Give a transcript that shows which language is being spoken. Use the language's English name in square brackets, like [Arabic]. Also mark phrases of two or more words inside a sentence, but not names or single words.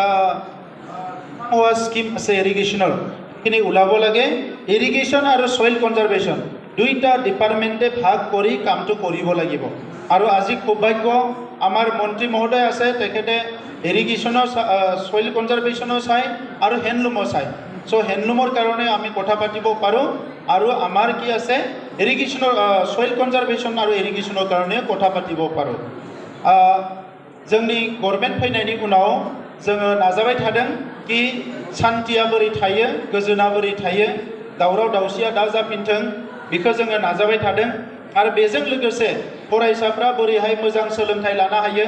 [Assamese] স্কিম আছে ইৰিগেশ্যনৰ খিনি ওলাব লাগে ইৰিগেশ্যন আৰু [English] soil conservation [Assamese] দুইটা ডিপাৰ্টমেণ্টে ভাগ কৰি কামটো কৰিব লাগিব আৰু আজি সৌভাগ্য আমাৰ মন্ত্ৰী মহোদয় আছে তেখেতে ইৰিগেশ্যনৰ [English] soil conservation [Assamese] চাই আৰু হেণ্ডলুমৰ চাই সো হেণ্ডলুমৰ কাৰণে আমি কথা পাতিব পাৰোঁ আৰু আমাৰ কি আছে ইৰিগেশ্যনৰ [English] soil conservation [Assamese] আৰু ইৰিগেশ্যনৰ কাৰণে কথা পাতিব পাৰোঁ [Bodo] जोंनि गभर्नमेन्ट फैनायनि उनाव जोङो नाजाबाय थादों कि शान्तिया बोरै थायो गोजोना बोरै थायो दावराव दावसिया दा जाफिनथों बेखौ जोङो नाजाबाय थादों आरो बेजों लोगोसे फरायसाफ्रा बोरैहाय मोजां सोलोंथाइ लानो हायो